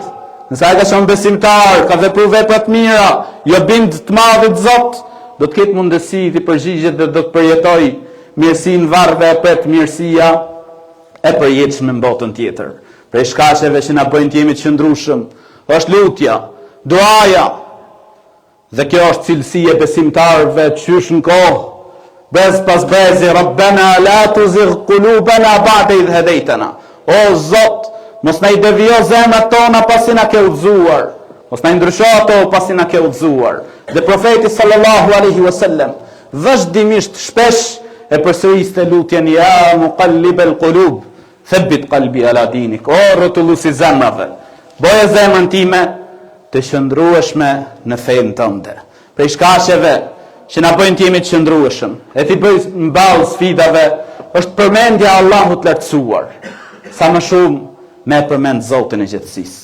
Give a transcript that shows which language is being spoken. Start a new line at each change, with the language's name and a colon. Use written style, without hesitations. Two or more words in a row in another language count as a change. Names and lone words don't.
Albanian: Nëse ai ka qenë besimtar, ka vepruar vepra të mira, jo bind të madhit Zot, do të ketë mundësi të përgjigjet dhe do të përjetoj mirësinë varrve e pret mirësia e përjetshme në botën tjetër. Prej shkaqeve që na bëjnë të jemi të qëndrueshëm është lutja, duaja, dhe kjo është cilësi e besimtarëve qysh në kohë Bez pas bezi,
Arabic: ربنا لا تزغ قلوبنا بعد إذ هديتنا.
Albanian: O Zot, mos na I devio zemrat tona pasi na ke udhëzuar. Mos na ndrysho ato pasi na ke udhëzuar. Dhe profeti
Arabic: صلى الله عليه وسلم
Albanian: vazhdimisht shpesh e përsëriste lutjen
Arabic: يا مقلب القلوب ثبت قلبي على دينك.
Albanian: O rrotulluesi zemrave, boje zemrën time të qëndrueshme në fenë tënde. Prej shkaqeve që na bëjnë të jemi të qëndrueshëm, e ti bëj mballë sfidave, është përmendja e Allahut lartësuar. Sa më shumë me përmend Zotin e gjithësisë.